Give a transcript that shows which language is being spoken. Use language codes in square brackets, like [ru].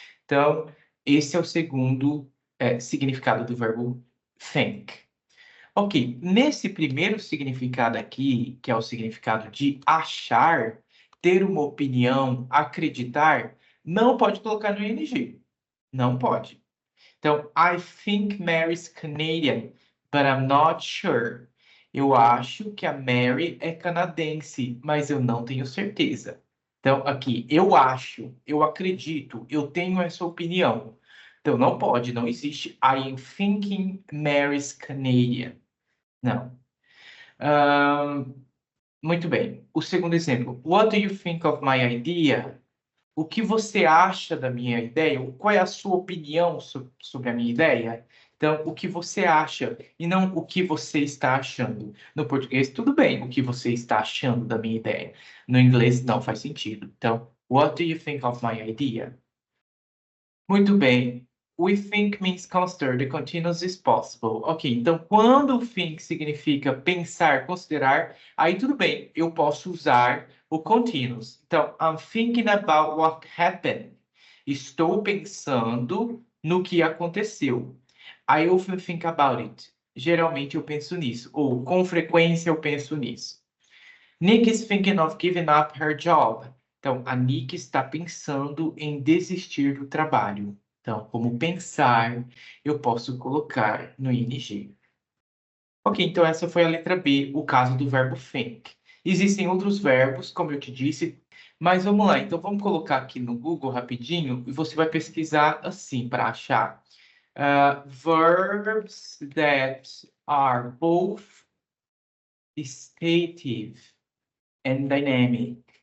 [pt] Então, esse é o segundo significado do verbo think. Ok, nesse primeiro significado aqui, que é o significado de achar, ter uma opinião, acreditar, não pode colocar no ing. Não pode. Então, [en] I think Mary's Canadian, but I'm not sure. [pt] Eu acho que a Mary é canadense, mas eu não tenho certeza. Então, aqui, eu acho, eu acredito, eu tenho essa opinião. Então, não pode, não existe [en] I am thinking Mary's Canadian. [pt] Não. Ahn, muito bem. O segundo exemplo. [en] What do you think of my idea? [pt] O que você acha da minha ideia? Qual é a sua opinião sobre a minha ideia? Então, o que você acha e não o que você está achando. No português, tudo bem, o que você está achando da minha ideia. No inglês, não faz sentido. Então, [en] what do you think of my idea? [pt] Muito bem. [en] We think means consider. The continuous is possible. [pt] Ok, então quando o think significa pensar, considerar, aí tudo bem, eu posso usar o continuous. Então, [en] I'm thinking about what happened. [pt] Estou pensando no que aconteceu. [en] I often think about it. [pt] Geralmente eu penso nisso, ou com frequência eu penso nisso. [en] Nick is thinking of giving up her job. [pt] Então, a Nick está pensando em desistir do trabalho. Então, como pensar, eu posso colocar no ing. Ok, então essa foi a letra B, o caso do verbo think. Existem outros verbos, como eu te disse, mas vamos lá. Então, vamos colocar aqui no Google rapidinho e você vai pesquisar assim para achar. [en] Verbs that are both stative and dynamic.